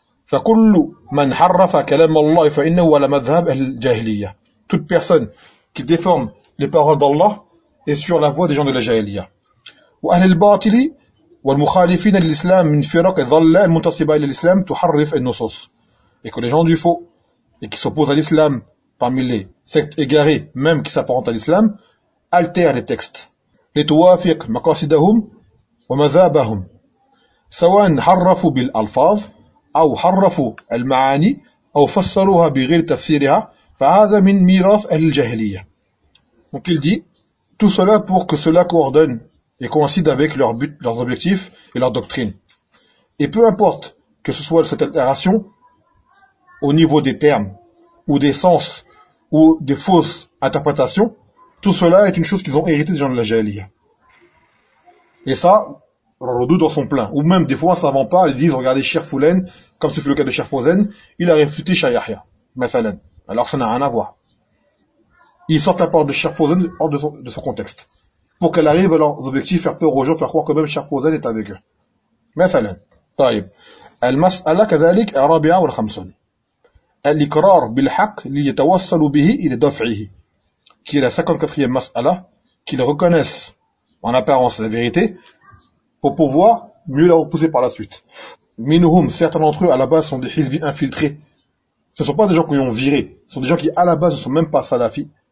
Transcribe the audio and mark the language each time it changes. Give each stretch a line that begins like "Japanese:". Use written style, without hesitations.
Arabic: فكل من حرف كلام الله فإنه على مذهب الجاهلية.
French: Toute personne qui déforme les paroles d'Allah est sur la voie des gens de la jahiliya.
Arabic: وأهل الباطل والمخالفين للإسلام من فرق الضلال منتسبة إلى الإسلام تحرف النصوص.
French: Et que les gens du faux et qui s'opposent à l'islam parmi les sectes égarées même qui s'apparentent à l'islam altèrent les textes.
Arabic: لتوافق مقاصدهم ومذابهم سواء حرفوا بالألفاظ أو حرفوا المعاني أو فسروها بغير تفسيرها فهذا من ميراث أهل الجاهلية.
French: Donc il dit tout cela pour que cela coordonne et coïncide avec leur but, leurs objectifs et leur doctrine. Et peu importe que ce soit cette altération au niveau des termes ou des sens ou des fausses interprétations, tout cela est une chose qu'ils ont hérité des gens de la jahiliya. Et ça redoute dans son plein. Ou même, des fois, ça ne vend pas, ils disent, regardez, Cheikh Foulen, comme ce fut le cas de Cheikh Fawzan, il a réfuté Cheikh Yahya,
Arabic: مثلاً.
French: Alors, ça n'a rien à voir. Ils sortent la parole de Cheikh Fawzan hors de son contexte. Pour qu'elle arrive à leurs objectifs, faire peur aux gens, faire croire que même Cheikh Fawzan est avec eux.
Arabic: مثلاً. طيب. Al-Mas'ala كذلك الرابعة والخمسون. Al-Iqrar bil-haq li yatawassalu bihi ila daf'ihi.
French: Qui est la 54e Mas'ala, qu'ils reconnaissent en apparence la vérité, pour pouvoir mieux la repousser par la suite.
Arabic: Minhum,
French: certains d'entre eux, à la base, sont des hizbis infiltrés. Ce ne sont pas des gens qui ont viré. Ce sont des gens qui, à la base, ne sont même pas salafis.